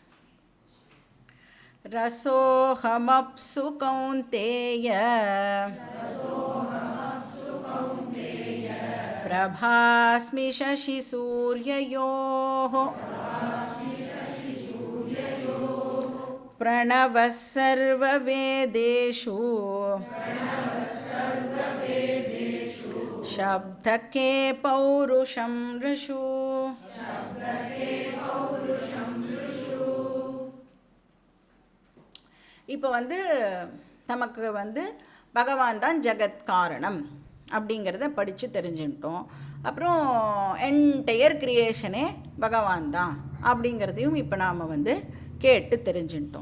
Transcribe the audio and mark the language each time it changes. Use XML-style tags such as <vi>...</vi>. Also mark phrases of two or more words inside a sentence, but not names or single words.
<sa>रसोऽहमप्सु कौन्तेय प्रभास्मि शशिसूर्ययोः प्रणवः सर्ववेदेषु शब्दके पौरुषं ऋषु।</sa> <ta>இப்போ நமக்கு பகவான் தான் ஜெகத் காரணம் அப்படிங்கிறத படித்து தெரிஞ்சுட்டோம். அப்புறம்</ta> <en>entire creation</en> <ta>பகவான் தான் அப்படிங்கிறதையும் இப்போ நாம் கேட்டு தெரிஞ்சுட்டோம்.</ta>